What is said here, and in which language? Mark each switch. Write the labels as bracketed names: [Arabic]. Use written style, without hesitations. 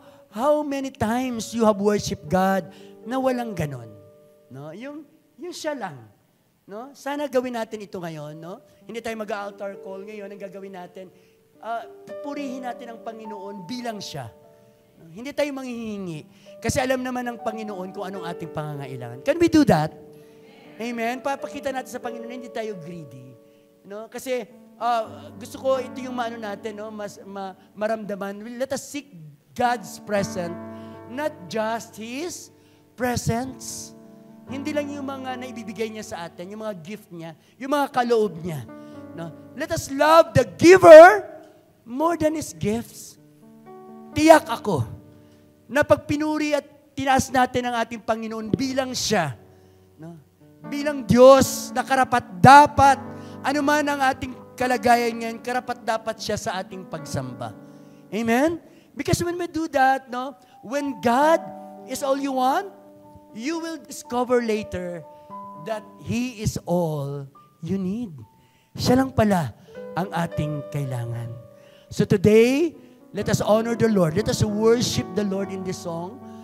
[English] How many times you have worshiped God [Filipino] na walang ganon? Yung siya lang. Sana gawin natin ito ngayon. Hindi tayo mag-altar call ngayon. Ang gagawin natin, pupurihin natin ang Panginoon bilang siya. Hindi tayo manghihingi. Kasi alam naman ng Panginoon kung anong ating pangangailangan. [English] Can we do that? [Filipino] Amen? Papakita natin sa Panginoon, hindi tayo greedy. Kasi gusto ko ito yung maano natin, maramdaman. [English] Let us seek God's presence, not just His presence. [Filipino] Hindi lang yung mga naibibigay niya sa atin, yung mga gift niya, yung mga kaloob niya. [English] Let us love the giver more than His gifts. [Filipino] Tiyak ako na pag pinuri at tinaas natin ang ating Panginoon bilang siya, bilang Diyos na karapat-dapat, anuman ang ating kalagayan ngayon, karapat-dapat siya sa ating pagsamba. Amen? [English] Because when we do that, when God is all you want, you will discover later that He is all you need. [Filipino] Siya lang pala ang ating kailangan. [English] So today, let us honor the Lord. Let us worship the Lord in this song.